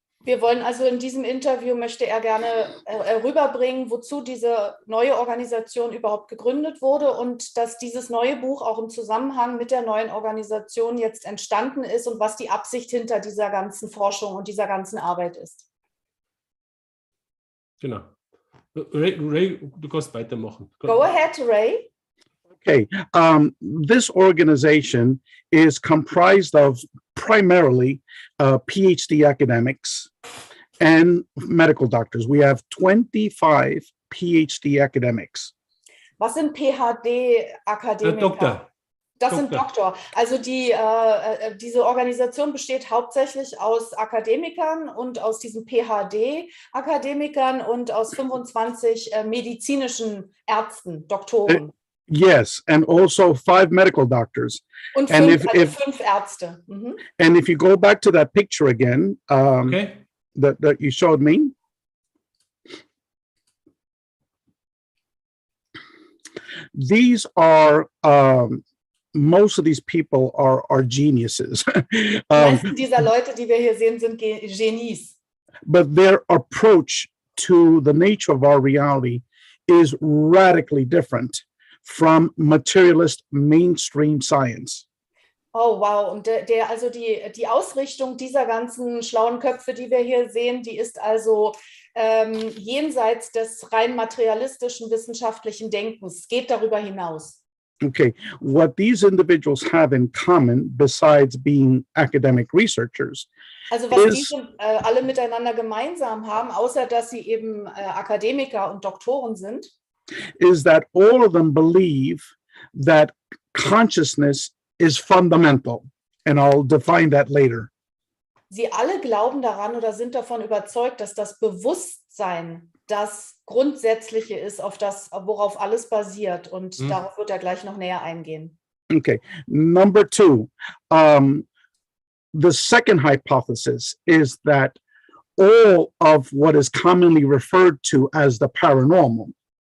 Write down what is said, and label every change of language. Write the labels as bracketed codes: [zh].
[de] Wir wollen also in diesem Interview, möchte er gerne rüberbringen, wozu diese neue Organisation überhaupt gegründet wurde und dass dieses neue Buch auch im Zusammenhang mit der neuen Organisation jetzt entstanden ist und was die Absicht hinter dieser ganzen Forschung und dieser ganzen Arbeit ist. Genau. Ray, du kannst weitermachen. [en] Go ahead, Ray. Okay, this organization is comprised of primarily PhD academics and medical doctors. We have 25 PhD academics. [de] Was sind PhD-Akademiker? Doktor. Das sind Doktor. Also diese Organisation besteht hauptsächlich aus Akademikern und aus diesen PhD-Akademikern und aus 25 medizinischen Ärzten, Doktoren. [en] Yes, and also 5 medical doctors. [de] Und [en] and [de] 5 Ärzte. Mhm. [en] And if you go back to that picture again, Okay. that you showed me, these are most of these people are geniuses. [de] Die meisten dieser Leute, die wir hier sehen, sind Genies. [en] But their approach to the nature of our reality is radically different from materialist mainstream science. Oh, wow. [de] Und also die Ausrichtung dieser ganzen schlauen Köpfe, die wir hier sehen, die ist also jenseits des rein materialistischen wissenschaftlichen Denkens, geht darüber hinaus. [en] Okay, what these individuals have in common, besides being academic researchers, [de] also was diese alle miteinander gemeinsam haben, außer dass sie eben Akademiker und Doktoren sind, [en] is that all of them believe that consciousness is fundamental, and I'll define that later. [de] Sie alle glauben daran oder sind davon überzeugt, dass das Bewusstsein das Grundsätzliche ist, worauf alles basiert. Und darauf wird er gleich noch näher eingehen. [en] Okay, number 2. The second hypothesis is that all of what is commonly referred to as the paranormal.